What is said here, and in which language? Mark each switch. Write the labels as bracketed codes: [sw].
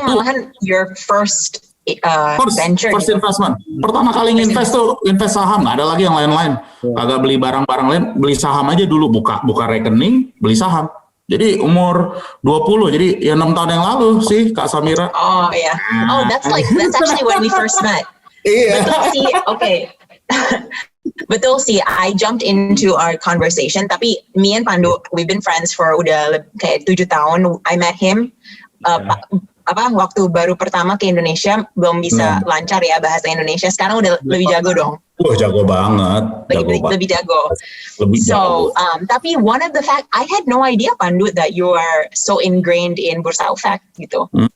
[id] malahan [en] your first venture. First investment. [id] Pertama kali invest saham, nggak ada lagi yang lain-lain. Kagak beli barang-barang lain, beli saham aja dulu, buka rekening, beli saham. Jadi umur 20, jadi ya 6 tahun yang lalu sih Kak Samira. [en] Oh yeah. Oh that's actually when we first met. [id] Iya. Betul sih, okay. Betul sih, [en] I jumped into our conversation, [id] tapi [en] me and Pandu, we've been friends for [id] udah kayak 7 tahun. [en] I met him, [id] waktu baru pertama ke Indonesia, belum bisa lancar ya bahasa Indonesia, sekarang udah lebih jago dong. Jago banget. Lebih jago. Tapi [en] one of the fact, I had no idea Pandu that you are so ingrained in Bursa Efek [id] gitu.